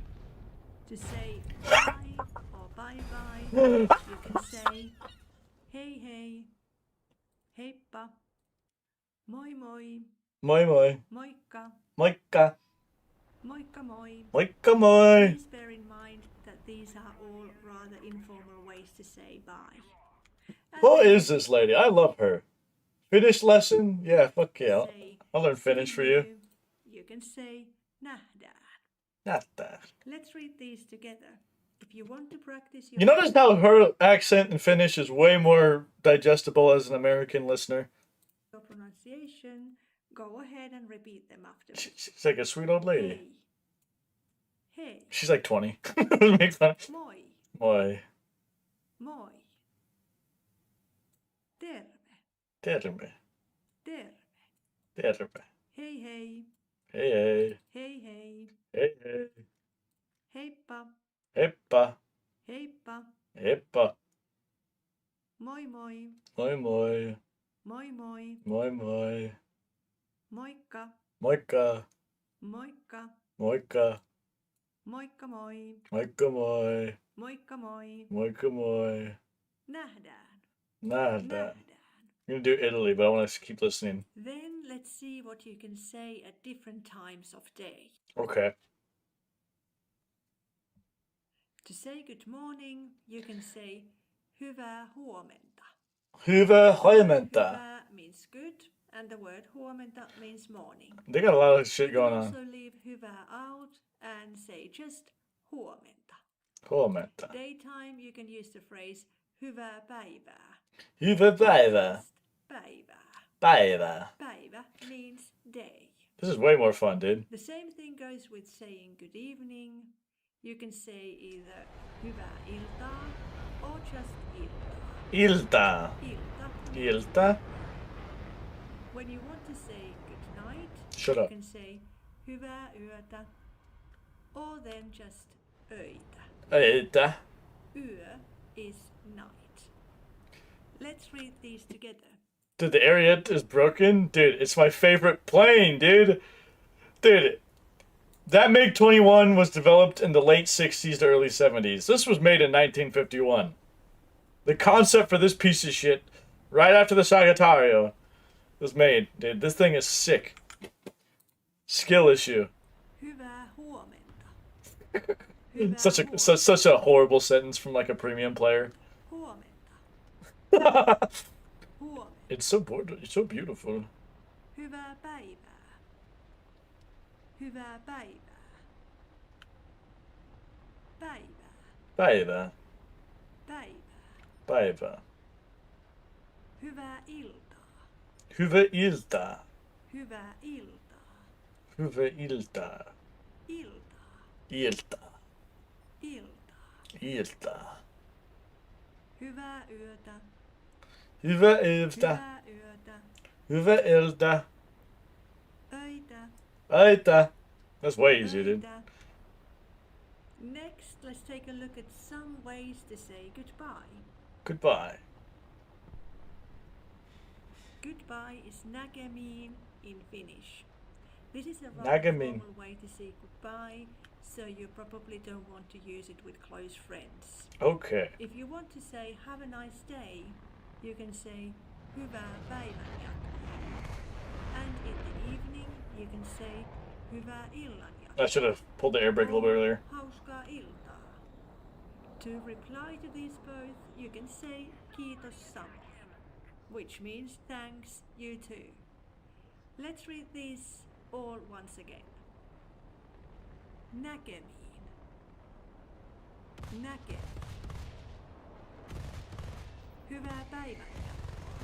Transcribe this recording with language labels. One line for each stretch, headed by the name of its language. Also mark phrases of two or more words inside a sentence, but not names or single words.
English: To say bye or bye bye, you can say
Finnish: hey hey, heippa, moi moi, Moi moi. moikka, Moikka. moikka moi. Moikka moi.
English: Please bear in mind that these are all rather informal ways to say bye. Who is this lady? I love her. Finnish lesson? Yeah, fuck yeah. I'll learn Finnish for you. You can say nähdään.
Finnish: Nähdään.
English: Let's read these together. If you want to practice You notice how her accent in Finnish is way more digestible as an American listener? your pronunciation, go ahead and repeat them after me. She's like a sweet old lady. Hey. She's like 20. Make fun.
Finnish: Moi. Moi. Moi. Terve. Terve. Terve. Terve. Hei hei. Hei hei. Hei hei. Hei hei. Heippa. Heippa. Heippa. Heippa. Moi moi. Moi moi. Moi moi. Moi moi. Moikka. Moikka. Moikka. Moikka. Moikka moi. Moikka moi. Moikka moi. Moikka moi. Nähdään. Nähdään.
English: I'm gonna do Italy, but I want to keep listening. Then let's see what you can say at different times of day. Okay. To say good morning, you can say
Finnish: hyvää huomenta. Hyvää huomenta.
English: Hyvää means good, and the word huomenta means morning. They got a lot of shit going You on. can also leave hyvää out and say just huomenta.
Finnish: Huomenta.
English: Daytime, you can use the phrase
Finnish: hyvää päivää. Hyvää päivää. Päivää. Päivää.
English: Päivä means day. This is way more fun, dude. The same thing goes with saying good evening. You can say either
Finnish: hyvää iltaa
English: or just iltaa.
Finnish: Ilta. Ilta. Ilta.
English: When you want to say good night, Shut you up. can say
Finnish: hyvää yötä
English: or then just öitä.
Finnish: Öitä.
English: Yö is night. Let's read these together. Dude, the Ariete is broken? Dude, it's my favorite plane, dude. Dude, that MiG-21 was developed in the late 60s to early 70s. This was made in 1951. The concept for this piece of shit, right after the Sagittario, was made. Dude, this thing is sick. Skill issue.
Finnish: Hyvää huomenta.
English: Such a horrible sentence from like a premium player.
Finnish: Huomenta.
English: It's so beautiful.
Finnish: Hyvää päivää. Hyvää päivää. Päivää. Päivä. Päivää. Päivä. Hyvää iltaa. Hyvää iltaa. Hyvää iltaa. Hyvää iltaa. Iltaa. Iltaa. Iltaa. Iltaa. Hyvää yötä. Hyvää iltaa. Hyvää yötä. Hyvää iltaa. Öitä. Öitä.
English: That's way easier, dude.
Finnish: Öitä.
English: Next, let's take a look at some ways to say goodbye. Goodbye. Goodbye is näkemiin in Finnish. This is a rather
Finnish: Näkemiin.
English: formal way to say goodbye, so you probably don't want to use it with close friends. Okay. If you want to say have a nice day, you can say
Finnish: hyvää päivänjatkoa.
English: And in the evening, you can say
Finnish: hyvää illanjatkoa.
English: I should have pulled the air brake a little bit earlier.
Finnish: Hauskaa iltaa.
English: To reply to these both, you can say
Finnish: kiitos samoin,
English: which means thanks, you too. Let's read these all once again.
Finnish: Näkemiin. Näkemiin. Hyvää päivänjatkoa.